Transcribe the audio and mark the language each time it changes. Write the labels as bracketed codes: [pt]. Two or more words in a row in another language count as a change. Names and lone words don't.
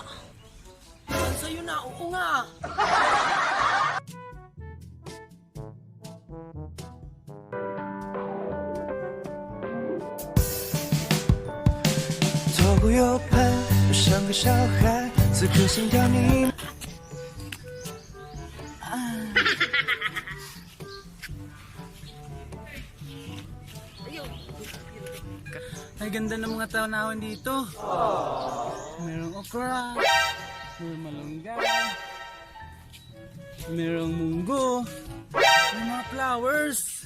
[tl] Saan sa'yo na? Oo nga. [zh] 左顾右盼，我像个小孩，此刻心跳你。 [tl] Ay, ganda ng mga tanawan dito. Merong okra, merong malunggay, merong munggo, may mga flowers.